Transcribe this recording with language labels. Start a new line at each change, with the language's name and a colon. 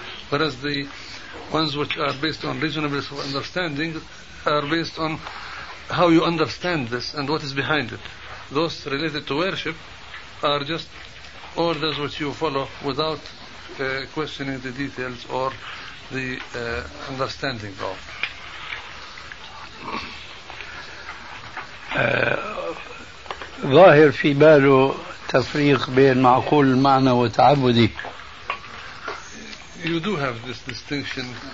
English: Whereas the ones which are based on reasonableness of understanding are based on how you understand this and what is behind it. Those related to worship are just all those which you follow without questioning the details or the understanding of.
Arabic: ظاهر في باله تفريق بين معقول المعنى وتعبدي.
English: You do have this distinction.